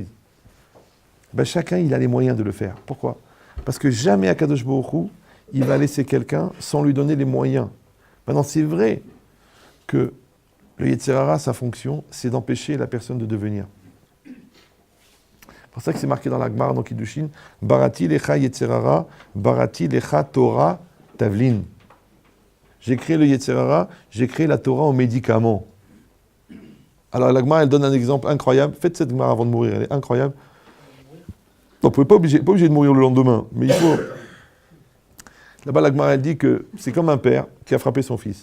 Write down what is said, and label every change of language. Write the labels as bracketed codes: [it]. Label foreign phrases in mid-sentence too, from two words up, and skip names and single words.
[fr] Ben, chacun, il a les moyens de le faire. Pourquoi? Parce que jamais [he] הקדוש ברוך הוא, [fr] il va laisser quelqu'un sans lui donner les moyens. Maintenant, c'est vrai que le [he] יצר הרע, [fr] sa fonction, c'est d'empêcher la personne de devenir. C'est pour ça que c'est marqué dans la Gemara, dans Kiddushin, Barati lecha [he] יצר הרע, בראתי לך יצר הרע בראתי לך תורה תבלין. [fr] J'ai créé le [he] יצר הרע, [fr] j'ai créé la Torah en médicament. Alors la Gemara, elle donne un exemple incroyable. Faites cette Gemara avant de mourir, elle est incroyable. Non, vous n'êtes pas obligé de mourir le lendemain, mais il faut... Là-bas, la Gemara, elle dit que c'est comme un père qui a frappé son fils.